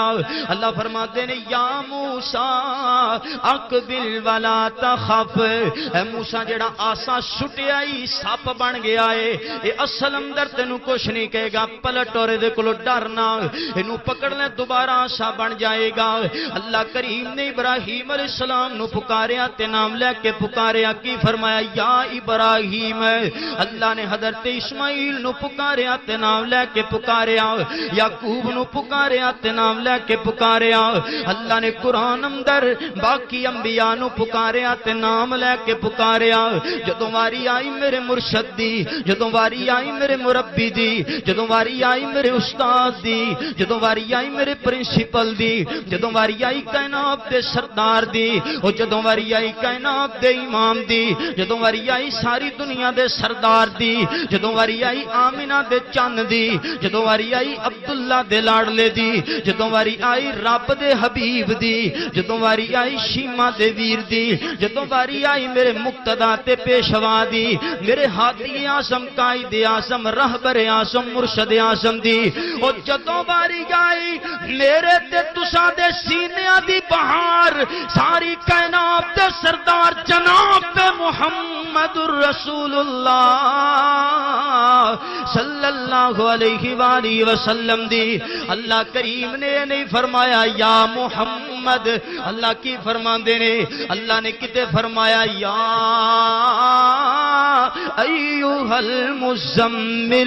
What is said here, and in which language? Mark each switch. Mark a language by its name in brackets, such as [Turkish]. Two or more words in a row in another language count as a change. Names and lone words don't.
[Punjabi] اللہ فرماتے نے [Arabic] یا موسیٰ اقبل ولا تخف، [Punjabi] اے موسیٰ جڑا آسا سٹیا ہی سپ بن گیا ہے، اے اصل اندر تینوں کچھ نہیں کہے گا، پلٹ اور دے کولو ڈرنا، اینو پکڑ لے دوبارہ آسا بن جائے گا۔ اللہ کریم نے ابراہیم [Arabic] علیہ السلام [Punjabi] نو پکاریا تے نام لے کے پکاریا، کی فرمایا [Arabic] یا ابراہیم۔ [Punjabi] اللہ نے حضرت اسماعیل نو پکاریا تے نام لے کے پکاریا، یعقوب نو پکاریا تے نام لے کے پکاریا۔ اللہ نے قرآن اندر باقی انبیاء نو پکاریا تے نام لے کے پکاریا۔ جدوں واری آئی میرے مرشد دی، جدوں واری آئی میرے مربی دی، جدوں واری آئی میرے استاد دی، جدوں واری آئی میرے پرنسپل دی، جدوں واری آئی کائنات دے سردار دی، او جدوں واری آئی کائنات دے امام دی، جدوں واری آئی ساری دنیا دے سردار دی، جدوں واری آئی آمینہ دے چند دی، جدوں واری آئی عبداللہ دے لاڑلے دی، جدوں واری آئی رب دے حبیب دی، جدوں واری آئی شیمہ دے ویر دی، جدوں واری آئی میرے مقتدی تے پیشوا دی، میرے ہادی اعظم قائد اعظم رہبر اعظم مرشد اعظم دی، او جدوں واری آئی میرے تے تساں دے سینیاں دی بہار، ساری کائنات دے سردار جناب تے [Arabic] محمد الرسول اللہ صلی اللہ علیہ وآلہ وسلم [Punjabi] دی۔ اللہ کریم نے نہیں فرمایا [Arabic] یا محمد، [Punjabi] اللہ کی فرماندے نے، اللہ نے کتے فرمایا [Arabic] یا ایوہ المزمل۔